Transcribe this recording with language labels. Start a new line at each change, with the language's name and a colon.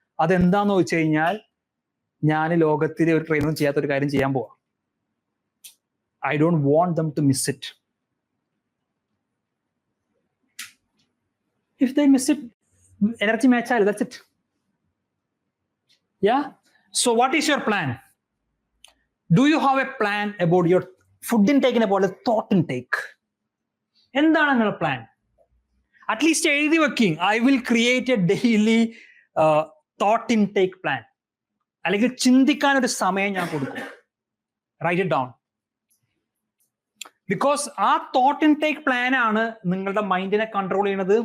Malayalam: അതെന്താന്ന് വെച്ച് കഴിഞ്ഞാൽ ഞാൻ ലോകത്തിലെ ഒരു ട്രെയിനറും ചെയ്യാത്ത ഒരു കാര്യം ചെയ്യാൻ പോവാ.
English: I don't want them to miss it. If they miss it, energy
Malayalam: match ആയാലും
English: That's it. Yeah. So what is your plan? Do you have a plan about your food intake
Malayalam: പോലെ
English: thought intake?
Malayalam: എന്താണ് നിങ്ങളുടെ plan?
English: at least
Malayalam: എഴുതി വെക്കിങ്,
English: I will create a daily thought intake plan.
Malayalam: അല്ലെങ്കിൽ ചിന്തിക്കാൻ ഒരു സമയം ഞാൻ കൊടുക്കും.
English: Write it down.
Malayalam: ബിക്കോസ് ആ തോട്ട് ഇൻടേക്ക് പ്ലാൻ ആണ് നിങ്ങളുടെ മൈൻഡിനെ കൺട്രോൾ ചെയ്യുന്നത്.